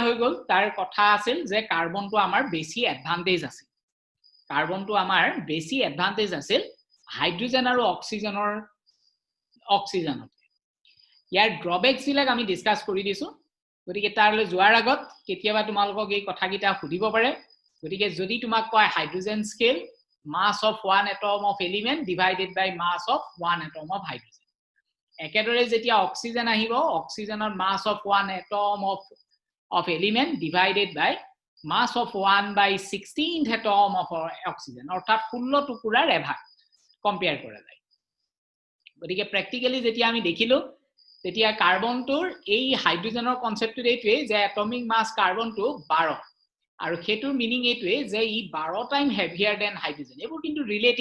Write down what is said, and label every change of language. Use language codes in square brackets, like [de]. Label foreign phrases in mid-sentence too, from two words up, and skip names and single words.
[as] হৈ গল তাৰ কথা আছিল যে কাৰ্বনটো আমাৰ বেছি এডভান্টেজ আছে কাৰ্বনটো আমাৰ বেছি এডভান্টেজ আছিল হাইড্ৰোজেন আৰু অক্সিজেনত ইয়াৰ ড্ৰবেক্স বিলাক আমি ডিসকাস কৰি দিছো গতিকে তাৰলৈ যোৱাৰ আগত কেতিয়াবা তোমালোকক এই কথাকিটা সুধিব পাৰে গতিকে যদি তোমাক কয় [en] hydrogen scale mass of one atom of element divided by mass of one atom of hydrogen [as] একেদৰে যেতিয়া অক্সিজেন আহিব অক্সিজেনৰ [en] mass of one atom of element divided by mass of 1 by 16th atom of oxygen [as] অৰ্থাৎ 16 টুকুৰাৰ এভাগ কম্পেয়াৰ কৰা যায় গতিকে প্ৰ্যাকটিক্যালি যেতিয়া আমি দেখিলো তেতিয়া কাৰ্বনটোৰ এই হাইড্ৰোজেনৰ কনসেপ্টটো এইটোৱে যে [en] atomic mass [as] কাৰ্বনটো 12 আৰু হেতুৰ মিনিং এইটোৱে যে ই 12 [en] time heavier than hydrogen [as] এবোৰ কিন্তু ৰিলেটিভ